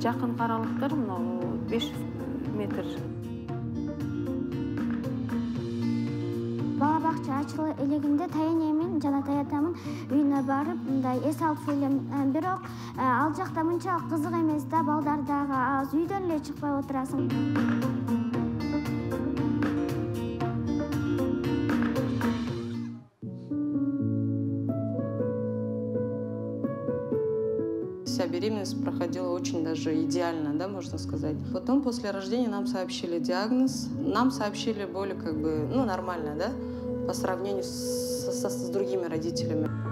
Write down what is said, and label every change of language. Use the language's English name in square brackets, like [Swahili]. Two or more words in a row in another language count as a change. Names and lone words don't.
[Kyrgyz] Жакын аралыктар 500 метр. Бала бакча ачылы элегинде таянемин жана таятамын үйүнө барып мындай эс алып сүйлөйм. Бирок ал жакта мынчалык кызык эмес да, балдар дагы аз, үйдөн эле чыкпай отурасың. [Russian] Вся беременность проходила очень даже идеально, да, можно сказать. Потом после рождения нам сообщили диагноз, нам сообщили более нормально, да, по сравнению с другими родителями.